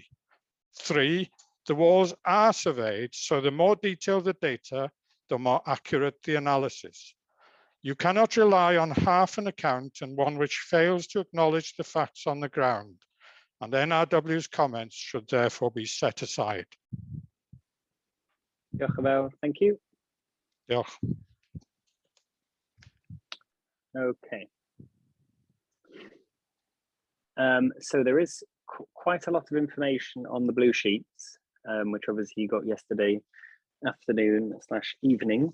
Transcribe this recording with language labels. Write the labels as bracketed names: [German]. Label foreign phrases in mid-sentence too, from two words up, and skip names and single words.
[English] 3, the walls are surveyed, so the more detailed the data, the more accurate the analysis. You cannot rely on half an account and one which fails to acknowledge the facts on the ground, and NRW's comments should therefore be set aside. [Welsh] Diolch yn fawr. [English] Thank you. [Welsh] Diolch. [English] Okay. So there is quite a lot of information on the blue sheets, which obviously you got yesterday afternoon/evening.